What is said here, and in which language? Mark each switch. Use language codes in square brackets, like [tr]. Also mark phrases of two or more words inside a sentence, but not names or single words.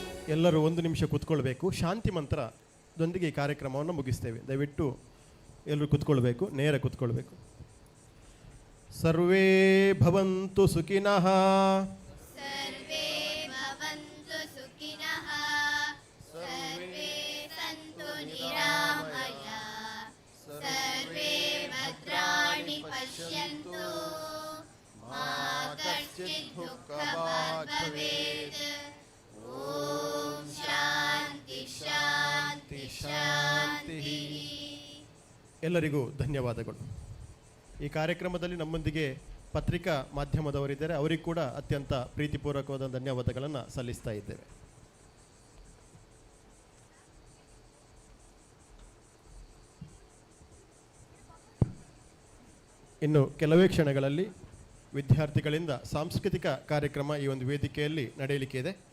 [kn] ಎಲ್ಲರೂ ಒಂದು ನಿಮಿಷ ಕೂತ್ಕೊಳ್ಬೇಕು. ಶಾಂತಿ ಮಂತ್ರದೊಂದಿಗೆ ಈ ಕಾರ್ಯಕ್ರಮವನ್ನು ಮುಗಿಸ್ತೇವೆ. ದಯವಿಟ್ಟು ಎಲ್ಲರೂ ಕೂತ್ಕೊಳ್ಬೇಕು, ನೇರ ಕೂತ್ಕೊಳ್ಬೇಕು. [sa] ಸರ್ವೇ ಭವಂತು ಸುಖಿನಃ. ಸರ್ವೇ ಭವಂತು ಸುಖಿನಃ. ಸರ್ವೇ ಸಂತು ನಿರಾಮಯ. ಸರ್ವೇ ಭದ್ರಾಣಿ ಪಶ್ಯಂತು. ಮಾ ಕಶ್ಚಿತ್ ದುಃಖಭಾಗ್ ಭವೇತ್. ಓಂ ಶಾಂತಿ ಶಾಂತಿ ಶಾಂತಿ. [kn] ಎಲ್ಲರಿಗೂ ಧನ್ಯವಾದಗಳು. ಈ ಕಾರ್ಯಕ್ರಮದಲ್ಲಿ ನಮ್ಮೊಂದಿಗೆ ಪತ್ರಿಕಾ ಮಾಧ್ಯಮದವರಿದ್ದಾರೆ, ಅವರಿಗೆ ಕೂಡ ಅತ್ಯಂತ ಪ್ರೀತಿಪೂರ್ವಕವಾದ ಧನ್ಯವಾದಗಳನ್ನು ಸಲ್ಲಿಸ್ತಾ ಇದ್ದೇವೆ. ಇನ್ನು ಕೆಲವೇ ಕ್ಷಣಗಳಲ್ಲಿ ವಿದ್ಯಾರ್ಥಿಗಳಿಂದ ಸಾಂಸ್ಕೃತಿಕ ಕಾರ್ಯಕ್ರಮ ಈ ಒಂದು ವೇದಿಕೆಯಲ್ಲಿ ನಡೆಯಲಿಕ್ಕೆ ಇದೆ.